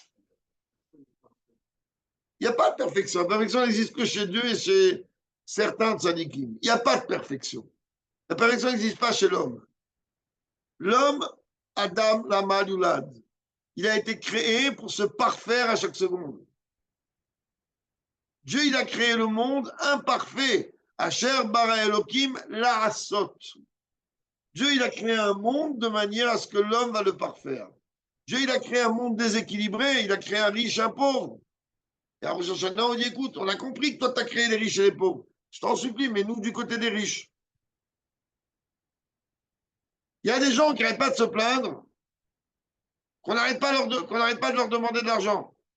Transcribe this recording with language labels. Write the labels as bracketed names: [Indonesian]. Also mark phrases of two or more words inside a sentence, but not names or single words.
[French] Il n'y a pas de perfection. La perfection n'existe que chez Dieu et chez certains tzadikim. Il n'y a pas de perfection. La perfection n'existe pas chez l'homme. L'homme, [Hebrew] אדם, לעמל, יולד, [French] il a été créé pour se parfaire à chaque seconde. Dieu, il a créé le monde imparfait. [Hebrew] אשר ברא אלהים לעשות. [French] Dieu, il a créé un monde de manière à ce que l'homme va le parfaire. Dieu, il a créé un monde déséquilibré. Il a créé un riche, un pauvre. Et à Rosh Hashanah, on dit, écoute, on a compris que toi, tu as créé les riches et les pauvres. Je t'en supplie, mais nous, du côté des riches. Il y a des gens qui n'arrêtent pas de se plaindre, qu'on n'arrête pas, de leur demander de l'argent.